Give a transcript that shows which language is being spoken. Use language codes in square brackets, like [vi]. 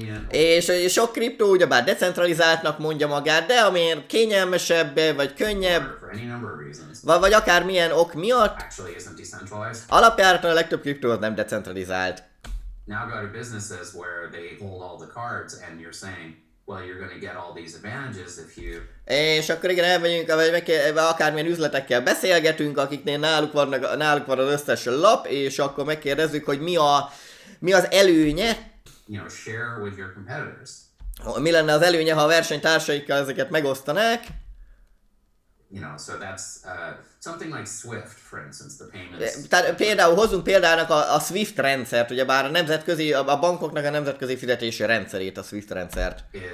[hu] És sok kriptó ugyebár decentralizáltnak mondja magát, de amiért kényelmesebb, vagy könnyebb, vagy akármilyen ok miatt, alapjáraton a legtöbb kriptó az nem decentralizált. [en] Now go to businesses where they hold all the cards and you're saying, well, you're going to get all these advantages if you... [hu] És akkor igen, elmegyünk, vagy akármilyen üzletekkel beszélgetünk, akiknél náluk van az összes lap, és akkor megkérdezzük, hogy mi az előnye, [en] You know, share with your competitors. [hu] mi lenne az előnye, ha a versenytársaikkal ezeket megosztanák. [en] You know, so that's something like SWIFT, for instance, the payments. [hu] Tehát például hozzunk példának a SWIFT rendszert, ugyebár a bankoknak a nemzetközi fizetési rendszerét, a SWIFT rendszert.